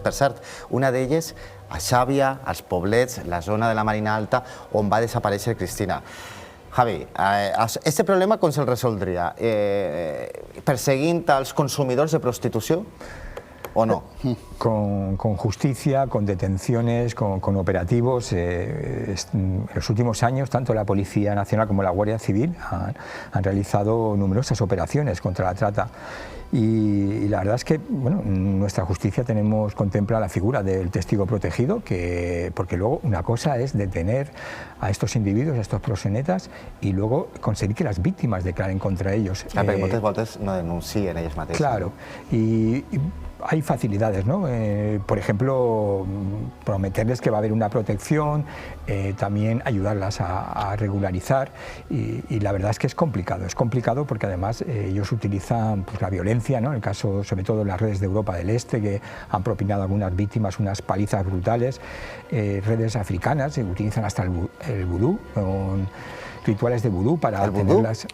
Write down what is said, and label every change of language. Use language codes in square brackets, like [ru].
[ca] Per cert, una d'elles a Xàbia, als Poblets, la zona de la Marina Alta, on va desaparèixer Cristina. Javi, este problema com se'l resoldria? Perseguint els consumidors de prostitució o no? [es] Con justicia, con detenciones, con operativos. En los últimos años, tanto la Policía Nacional como la Guardia Civil han realizado numerosas operaciones contra la trata. Y la verdad es que nuestra justicia contempla la figura del testigo protegido, porque luego una cosa es detener a estos individuos, a estos proxenetas, y luego conseguir que las víctimas declaren contra ellos. [ca] Perquè moltes voltes no denuncien ells mateixos. [es] Claro, y hay facilidades, ¿no? Por ejemplo, prometerles que va a haber una protección, también ayudarlas a regularizar, y la verdad es que es complicado porque además ellos utilizan la violencia, ¿no? En el caso, sobre todo en las redes de Europa del Este, que han propinado a algunas víctimas unas palizas brutales, redes africanas utilizan hasta el vudú, con rituales de vudú para tenerlas.